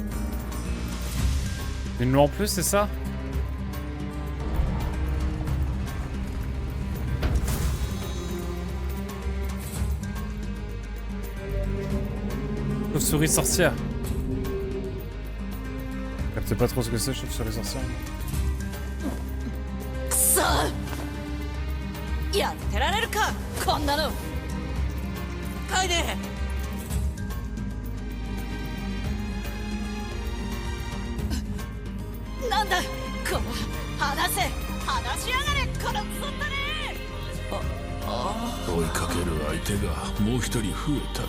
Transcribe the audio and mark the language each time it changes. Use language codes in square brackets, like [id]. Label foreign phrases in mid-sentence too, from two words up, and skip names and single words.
[fr] Une loi en plus, c'est ça? Chauve-souris sorcière. Je capte pas trop ce que c'est, chauve-souris sorcière. [ja] くそやってられるかこんなの。カイネ。なんだこの話せ話しやがれこのクソったね。追いかける相手がもう一人増えたぞ。